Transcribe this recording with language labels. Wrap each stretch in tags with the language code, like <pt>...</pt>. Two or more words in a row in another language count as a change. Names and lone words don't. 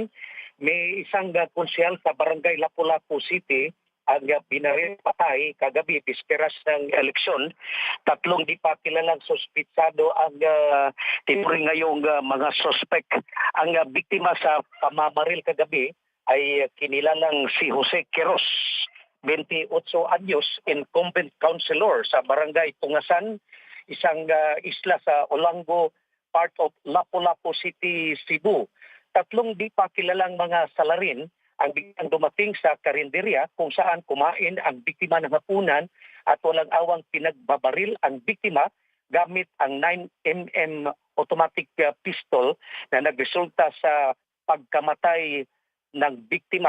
<tl>May isang konsyal sa barangay Lapu-Lapu City ang binaril patay kagabi, bisperas ng eleksyon. 3 di pa kilalang suspitsado ang tinuring ngayong mga suspect. Ang biktima sa pamamaril kagabi ay kinilalang si Jose Queros, 28 anyos,</tl> <en>incumbent councilor</en> <tl>sa barangay Tungasan, isang isla sa Olango,</tl> <en>part of Lapu-Lapu City, Cebu.</en> <tl>3 di pa kilalang mga salarin ang biglang dumating sa karinderya kung saan kumain ang biktima ng hapunan at walang awang pinagbabaril ang biktima gamit ang 9mm</tl> <en>automatic pistol</en> <tl>na nagresulta sa pagkamatay ng biktima.</tl>